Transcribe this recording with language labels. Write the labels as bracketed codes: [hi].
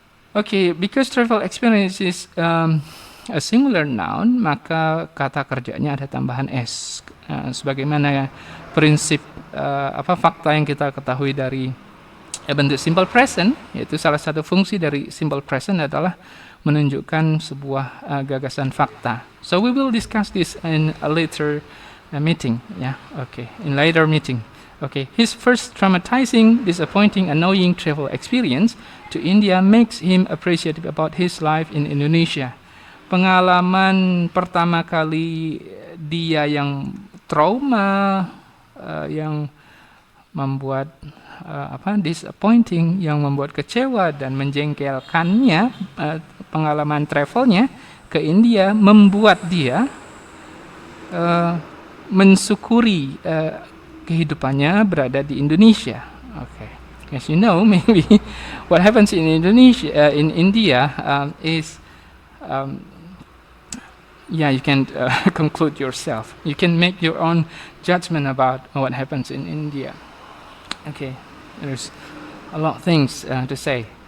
[en] Okay, because travel experience is a singular noun, [id] maka kata kerjanya ada tambahan S. Sebagaimana prinsip fakta yang kita ketahui dari bentuk simple present, yaitu salah satu fungsi dari simple present adalah menunjukkan sebuah gagasan fakta. [en] So we will discuss this in a later meeting, yeah. Okay, in later meeting. Okay, his first traumatizing, disappointing, annoying travel experience to India makes him appreciative about his life in Indonesia. [id] Pengalaman pertama kali dia yang trauma, yang membuat disappointing, yang membuat kecewa dan menjengkelkannya, pengalaman travelnya ke India membuat dia mensyukuri kehidupannya berada di Indonesia. [en] Okay, as you know, maybe what happens in Indonesia, in India, is you can conclude yourself. You can make your own judgment about what happens in India. Okay, there's a lot of things to say.